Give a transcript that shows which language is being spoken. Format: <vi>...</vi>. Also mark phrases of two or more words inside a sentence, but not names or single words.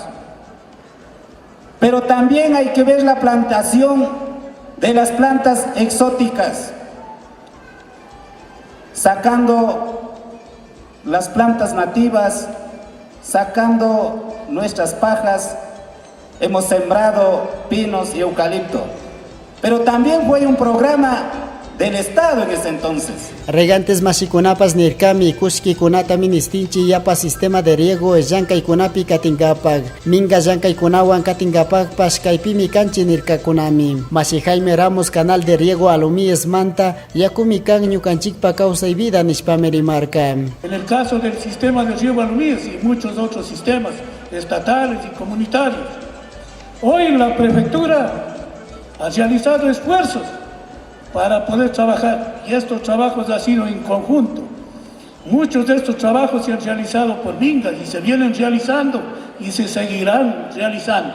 <es>Pero también hay que ver la plantación de las plantas exóticas, sacando las plantas nativas, sacando nuestras pajas. Hemos sembrado pinos y eucalipto, pero también fue un programa del Estado en ese entonces.</es> <qu>Regantes masikunapas nirkami kushkikunata ministinchi yapa</qu> <es>sistema de riego</es> <qu>llankaykunapi katingapag. Minga llankaykunawan katingapagpas kaypimi kanchi nirkakunami. Masi Jaime Ramos</qu> <es>canal de riego</es> <qu>Alumíes Manta yakumi kan ñukanchikpa kawsay vida nishpami rimarka.</qu> <es>En el caso del sistema de riego Alumíes y muchos otros sistemas estatales y comunitarios, hoy la prefectura ha realizado esfuerzos para poder trabajar, y estos trabajos han sido en conjunto. Muchos de estos trabajos se han realizado por Mingas y se vienen realizando y se seguirán realizando.</es>